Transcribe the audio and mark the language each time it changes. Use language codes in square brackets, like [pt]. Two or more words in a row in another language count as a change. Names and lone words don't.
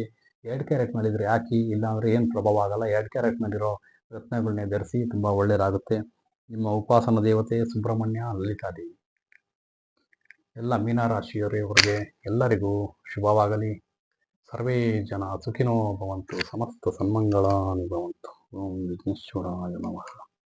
[kn] 2 ಕ್ಯಾರೆಟ್ ಮೇಲಿದ್ರೆ ಹಾಕಿ, ಇಲ್ಲಾಂದರೆ ಏನು ಪ್ರಭಾವ ಆಗಲ್ಲ. 2 ಕ್ಯಾರೆಟ್ ಮೇಲಿರೋ ರತ್ನಗಳನ್ನೇ ಧರಿಸಿ, ತುಂಬ ಒಳ್ಳೆಯದಾಗುತ್ತೆ. ನಿಮ್ಮ ಉಪಾಸನ ದೇವತೆ ಸುಬ್ರಹ್ಮಣ್ಯ, ಲಲಿತಾದೇವಿ. ಎಲ್ಲ ಮೀನರಾಶಿಯವರಿಗೆ ಎಲ್ಲರಿಗೂ ಶುಭವಾಗಲಿ. [sa] ಸರ್ವೇ ಜನ ಸುಖಿನೋ ಭವಂತು, ಸಮಸ್ತ ಸನ್ಮಂಗಳಾನಿ ಭವಂತು. ಓಂ ವಿಘ್ನೇಶ್ವರಾಯ ನಮಃ.